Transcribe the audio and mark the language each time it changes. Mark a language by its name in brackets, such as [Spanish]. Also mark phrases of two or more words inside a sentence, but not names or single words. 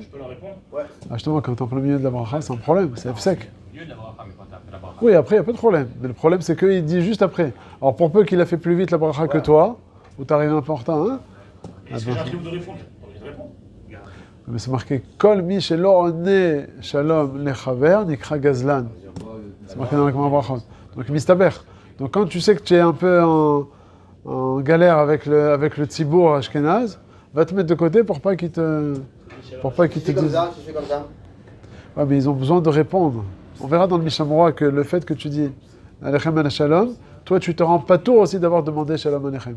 [French] Je peux leur répondre? Ouais. Ah, justement, quand t'es en plein milieu de la bracha, c'est un problème, c'est sec. Mieux de la bracha, mais quand t'as fait la bracha. Oui, après, il n'y a pas de problème. Mais le problème, c'est qu'il dit juste après. Alors, pour peu qu'il a fait plus vite la bracha que toi, ou t'arrives un peu en retard, hein? Est-ce que j'ai un truc de répondre? Je réponds. Mais c'est marqué [Hebrew] Kol mi shelo one shalom lechaver nikra gazlan. [French] C'est marqué dans la [Hebrew] Gemara Brachot. [French] Donc, mistaber. Donc, quand tu sais que tu es un peu en galère avec le [Hebrew] tzibour ashkenaz, [French] va te mettre de côté pour pas qu'il te C'est comme dise. ça, je fais comme ça. Ouais, mais ils ont besoin de répondre. On verra dans le Mishamora que le fait que tu dis [Hebrew] Alechem ala Shalom, [French] toi tu te rends pas tour aussi d'avoir demandé [Hebrew] Shalom Alechem.